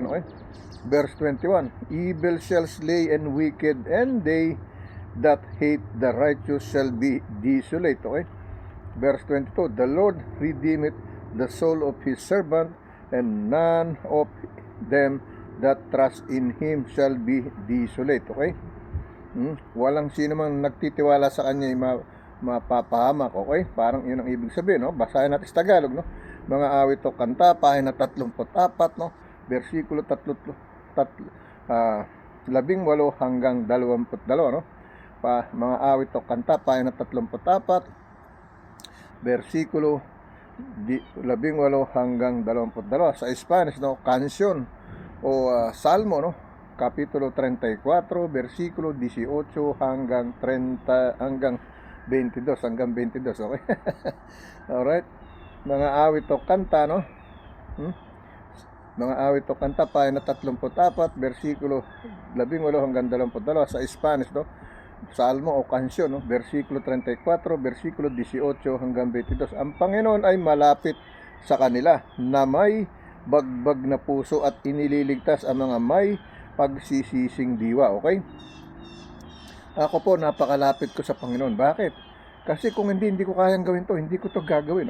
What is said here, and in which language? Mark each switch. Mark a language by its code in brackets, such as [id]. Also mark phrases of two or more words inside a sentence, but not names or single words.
[en] Okay, verse 21, evil shall slay and wicked, and they that hate the righteous shall be desolate. Okay, verse 22, the Lord redeemeth the soul of his servant, and none of them that trust in him shall be desolate. [tl] Okay, walang sino man nagtitiwala sa kanya mapapahamak. Okay, parang yun ang ibig sabihin, no? Basahin natin sa Tagalog, no? Mga awit o kanta, pahina 34, no? Versikulo 18 hanggang 22, no? Mga awit o kanta, pahina 34, versikulo 18 hanggang 22. Sa Spanish, no, [es] canción o salmo, [tl] no, kapitulo 34, versikulo 18 hanggang 22, okay? Alright, mga awit o kanta, no, mga awit o kanta, pahina 34, versikulo 18 hanggang 22. Sa Spanish, no, [es] salmo o kansyon, [tl] no, versikulo 34, versikulo 18 hanggang 22. Ang Panginoon ay malapit sa kanila na may bagbag na puso at inililigtas ang mga may pagsisising diwa. Okay, ako po, napakalapit ko sa Panginoon. Bakit? Kasi kung hindi ko kayang gawin to, hindi ko to gagawin.